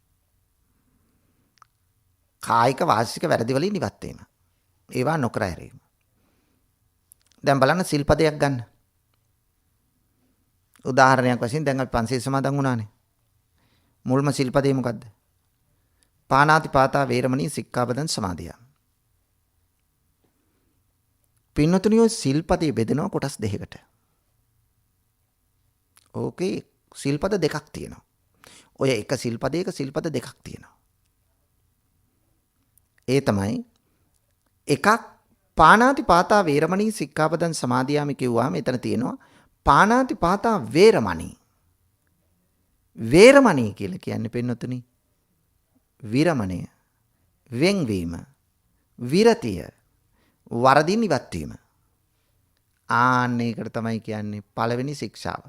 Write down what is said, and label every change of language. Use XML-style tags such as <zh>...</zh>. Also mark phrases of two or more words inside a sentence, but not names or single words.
<si>කායික වාචික වැරදි වලින් ඉවත් වීම. ඒවා නොකර හැරීම. දැන් බලන්න සිල්පදයක් ගන්න. උදාහරණයක් වශයෙන් දැන් අපි පන්සිල් සමාදන් වුණානේ. මුල්ම සිල්පදේ මොකද්ද?</si> <pi>පානාති පාතා වේරමණී සික්ඛාපදං සමාදියාමි.</pi> <si>පින්නතුනි ඔය සිල්පදේ බෙදෙනවා කොටස් දෙකකට. ඕකේ සිල්පද දෙකක් තියෙනවා. ඔය එක සිල්පදයක සිල්පද දෙකක් තියෙනවා. ඒ තමයි එකක්</si> <pi>පානාති පාතා වේරමණී සික්ඛාපදං සමාදියාමි</pi> <si>කිව්වම එතන තියෙනවා</si> <pi>පානාති පාතා වේරමණී.</pi> <si>වේරමණී කියලා කියන්නේ පින්නතුනි විරමණය, වෙන්වීම, විරතිය, වරදින් ඉවත් වීම. ආන්න ඒකට තමයි කියන්නේ පළවෙනි ශික්ෂාව.</si>